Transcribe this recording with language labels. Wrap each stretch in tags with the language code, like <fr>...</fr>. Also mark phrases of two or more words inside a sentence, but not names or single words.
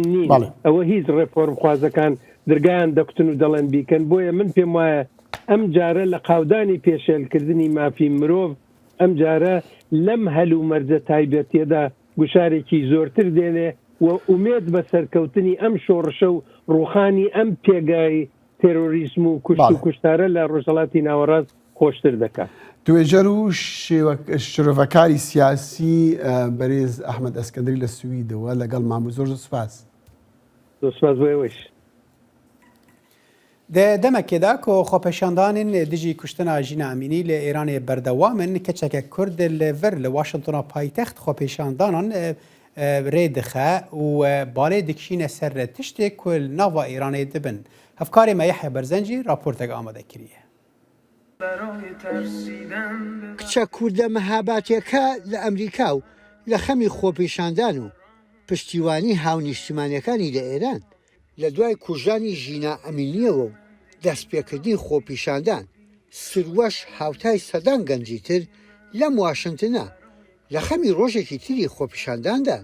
<ckb>نین ئەوە هیچ ڕێفۆرم خوازەکان دەرگایان دەکوتن و دەڵێن بیکەن بۆیە من پێم وایە ئەم جارە لە قاودانی پێشێلکردنی مافی مرۆڤ ئەم جارە لەم هەلوو مەرجە تایبەتیەدا گوشارێکی زۆرتر دێنێ و ئومێد بە سەرکەوتنی ئەم شۆڕشە و ڕوخانی ئەم پێگای تێرۆریسم و کوشت و کوشتارە لە ڕۆژهەڵاتی ناوەڕاست خۆشتر دەکات. توێژەر و شرۆڤەکاری سیاسی بەرێز ئەحمەد ئەسکەندری لە سویدەوە لەگەڵ مامۆ زۆر سوپاس. سوپاس بۆ ئێوەش.</ckb> <ku>دەمەکێدا کۆ خۆپەشاندانên dijî kuştina Jîna Emînî li Îranê berdewam in keçeke Kurd li vir li Washingtona paytext xۆpêşandanan rê dixe û balê dikişîne ser tiştê ku li nava Îranê dibin. Hevkarê me Yehya Berzencî raportek amade kiriye.</ku> <ckb>کچە کوردە مەهاباتیەکە لە ئەمریکا و لە خەمی خۆپیشاندان و پشتیوانی هاونیشتیمانیەکانی لە ئێران لە دوای کوژانی ژینا ئەمینیەوە و دەستپێکردنی خۆپیشاندان سروەش هاوتای سەدان گەنجی تر لەم واشنگتنە لە خەمی ڕۆژێکی تری خۆپیشانداندان.</ckb>